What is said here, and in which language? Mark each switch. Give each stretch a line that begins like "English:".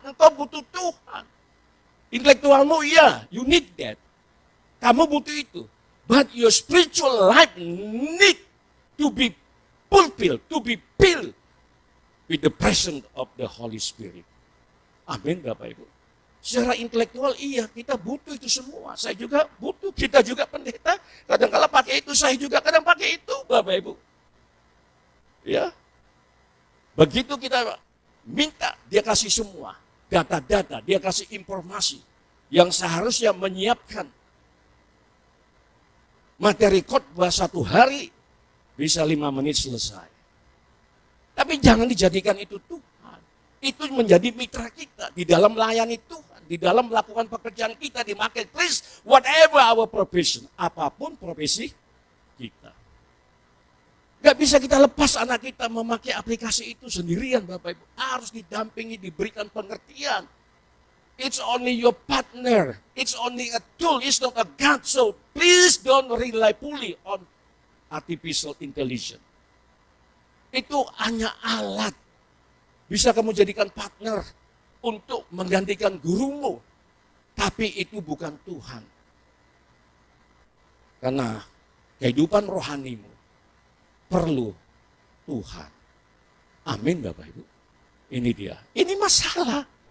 Indonesian: Engkau butuh Tuhan. Intelektualmu iya,
English: you need that.
Indonesian: Kamu butuh itu.
English: But your spiritual life need to be fulfilled, to be filled with the presence of the Holy Spirit.
Indonesian: Amin Bapak Ibu. Secara intelektual iya, kita butuh itu semua. Saya juga butuh, kita juga pendeta. Kadang-kadang pakai itu, saya juga kadang pakai itu Bapak Ibu. Ya, begitu kita minta, dia kasih semua data-data, dia kasih informasi yang seharusnya menyiapkan materi khotbah 1 hari bisa 5 menit selesai. Tapi jangan dijadikan itu Tuhan. Itu menjadi mitra kita di dalam melayani Tuhan, di dalam melakukan pekerjaan kita di marketplace,
English: whatever our profession,
Indonesian: apapun profesi kita. Gak bisa kita lepas anak kita memakai aplikasi itu sendirian Bapak Ibu. Harus didampingi, diberikan pengertian.
English: It's only your partner. It's only a tool. It's not a God. So please don't rely fully on artificial intelligence.
Indonesian: Itu hanya alat. Bisa kamu jadikan partner untuk menggantikan gurumu. Tapi itu bukan Tuhan. Karena kehidupan rohanimu perlu Tuhan. Amin Bapak Ibu. Ini dia. Ini masalah.